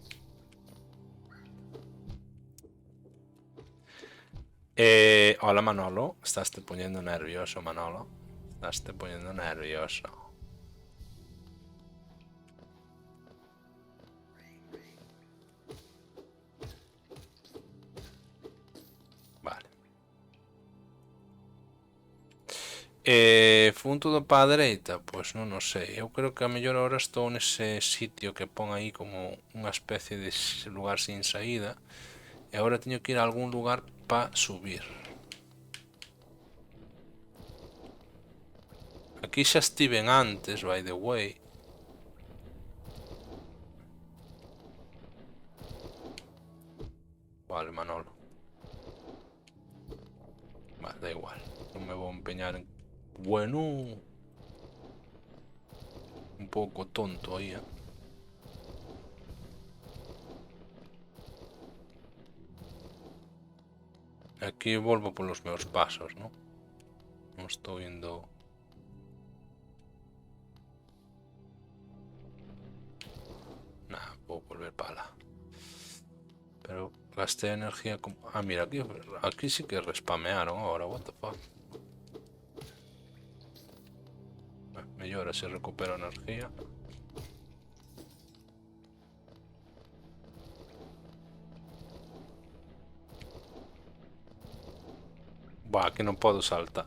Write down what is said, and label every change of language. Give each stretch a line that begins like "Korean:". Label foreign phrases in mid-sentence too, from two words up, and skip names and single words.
Spanish: Hola Manolo, estás te poniendo nervioso, Manolo. Estás te poniendo nervioso. Vale.
Galician: Fun todo para a dereita? Pois non o sei. Eu creo que a mellor ahora estou nese sitio que pon aí como unha especie de lugar sin saída. E agora teño que ir a algún lugar para subir. Aquí xa estiven antes,
English: by the way.
Galician: Vale, Manolo. Vale, da igual. Non me vou empeñar en... Bueno... Un pouco tonto aí, eh. Aquí volvo polos meus pasos, non? Non estou indo... Nah, vou volver para lá. Pero gasté energía como... Ah, mira, aquí sí que respamearon ahora,
English: what the fuck.
Galician: Mellora se recupera energía. Buah, aquí non podo saltar.